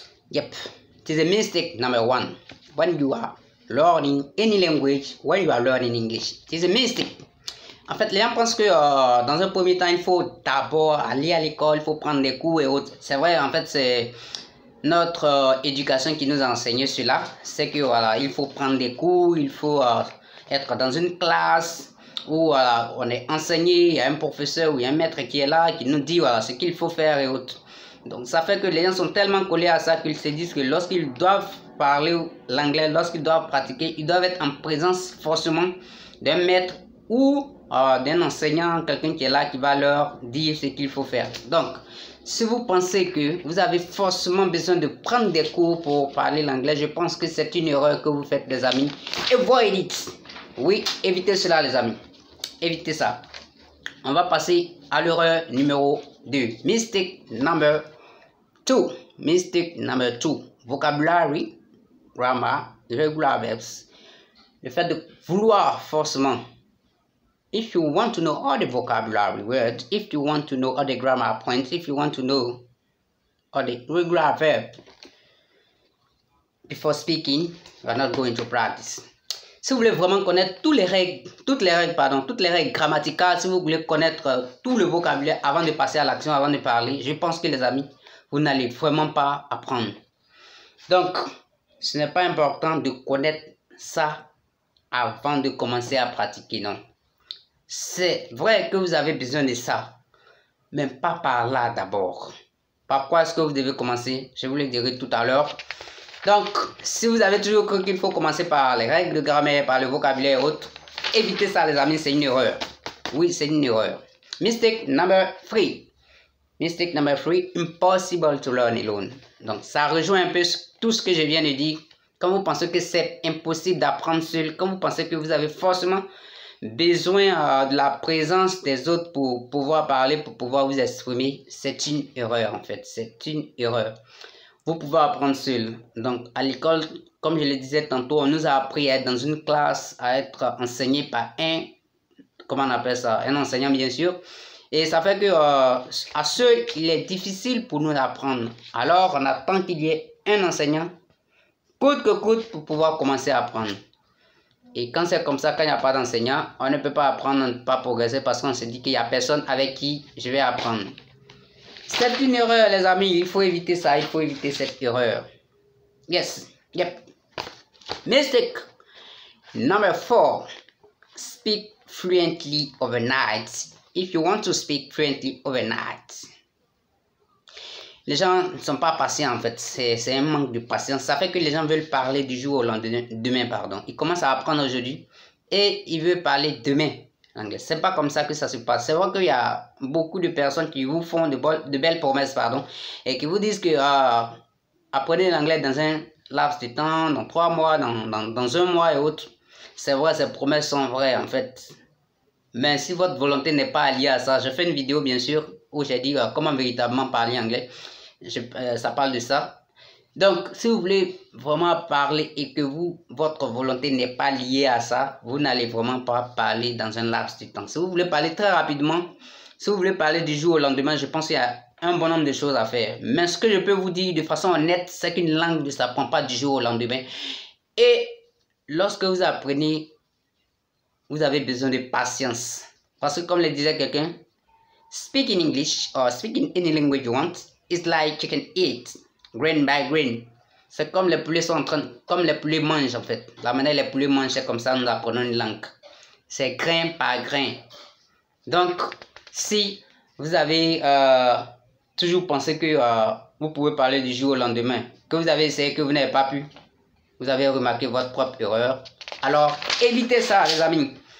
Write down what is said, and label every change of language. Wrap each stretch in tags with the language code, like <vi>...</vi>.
<en>Yep, it is a mistake number 1. When you are learning any language, when you are learning English, it is a mistake.</en> <fr>En fait, les gens pensent que dans un premier temps, il faut d'abord aller à l'école, il faut prendre des cours et autres. C'est vrai, en fait, c'est notre éducation qui nous a enseigné cela. C'est que voilà, il faut prendre des cours, il faut être dans une classe où on est enseigné, il y a un professeur ou il y a un maître qui est là, qui nous dit voilà, ce qu'il faut faire et autres. Donc ça fait que les gens sont tellement collés à ça qu'ils se disent que lorsqu'ils doivent parler l'anglais, lorsqu'ils doivent pratiquer, ils doivent être en présence forcément d'un maître ou d'un enseignant, quelqu'un qui est là, qui va leur dire ce qu'il faut faire. Donc, si vous pensez que vous avez forcément besoin de prendre des cours pour parler l'anglais, je pense que c'est une erreur que vous faites, les amis.</fr> <en>Avoid it.</en> <fr>Oui, évitez cela, les amis. Évitez ça. On va passer à l'erreur numéro 2.</fr> <en>Mistake number 2. Mistake number 2. Vocabulary, grammar, irregular verbs.</en> <fr>Le fait de vouloir forcément.</fr> <en>If you want to know all the vocabulary words, if you want to know all the grammar points, if you want to know all the regular verbs before speaking, you are not going to practice.</en> <fr>Si vous voulez vraiment connaître toutes les règles grammaticales, si vous voulez connaître tout le vocabulaire avant de passer à l'action, avant de parler, je pense que les amis, vous n'allez vraiment pas apprendre. Donc, ce n'est pas important de connaître ça avant de commencer à pratiquer, non. C'est vrai que vous avez besoin de ça, mais pas par là d'abord. Par quoi est-ce que vous devez commencer? Je vous le dirai tout à l'heure. Donc, si vous avez toujours cru qu'il faut commencer par les règles de grammaire, par le vocabulaire et autres, évitez ça, les amis, c'est une erreur. Oui, c'est une erreur.</fr> <en>Mistake number 3. Mistake number 3, impossible to learn alone.</en> <fr>Donc, ça rejoint un peu tout ce que je viens de dire. Quand vous pensez que c'est impossible d'apprendre seul, quand vous pensez que vous avez forcément besoin de la présence des autres pour pouvoir parler, pour pouvoir vous exprimer, c'est une erreur en fait. C'est une erreur. Vous pouvez apprendre seul. Donc, à l'école, comme je le disais tantôt, on nous a appris à être dans une classe, à être enseigné par comment on appelle ça, un enseignant bien sûr. Et ça fait que à seul, il est difficile pour nous d'apprendre. Alors, on attend qu'il y ait un enseignant, coûte que coûte, pour pouvoir commencer à apprendre. Et quand c'est comme ça, quand il n'y a pas d'enseignant, on ne peut pas apprendre, on ne peut pas progresser parce qu'on se dit qu'il n'y a personne avec qui je vais apprendre. C'est une erreur, les amis. Il faut éviter ça. Il faut éviter cette erreur.</fr> <en>Yes. Yep. Mistake number 4. Speak fluently overnight. If you want to speak fluently overnight.</en> <fr>Les gens ne sont pas patients en fait. C'est un manque de patience. Ça fait que les gens veulent parler du jour au lendemain. Ils commencent à apprendre aujourd'hui et ils veulent parler demain. C'est pas comme ça que ça se passe. C'est vrai qu'il y a beaucoup de personnes qui vous font de belles promesses, et qui vous disent que apprenez l'anglais dans un laps de temps, dans 3 mois, dans 1 mois et autres. C'est vrai, ces promesses sont vraies en fait. Mais si votre volonté n'est pas liée à ça, je fais une vidéo bien sûr où j'ai dit comment véritablement parler anglais. Ça parle de ça. Donc, si vous voulez vraiment parler et que votre volonté n'est pas liée à ça, vous n'allez vraiment pas parler dans un laps de temps. Si vous voulez parler très rapidement, si vous voulez parler du jour au lendemain, je pense qu'il y a un bon nombre de choses à faire. Mais ce que je peux vous dire de façon honnête, c'est qu'une langue ne s'apprend pas du jour au lendemain. Et lorsque vous apprenez, vous avez besoin de patience. Parce que comme le disait quelqu'un,</fr> <en>speak in English or speak in any language you want. It's like you can eat grain by grain.</en> <fr>C'est comme les poulets sont en train, comme les poulets mangent en fait. La manière les poulets mangent, c'est comme ça nous apprenons une langue. C'est grain par grain. Donc, si vous avez toujours pensé que vous pouvez parler du jour au lendemain, que vous avez essayé, que vous n'avez pas pu, vous avez remarqué votre propre erreur, alors évitez ça les amis.</fr>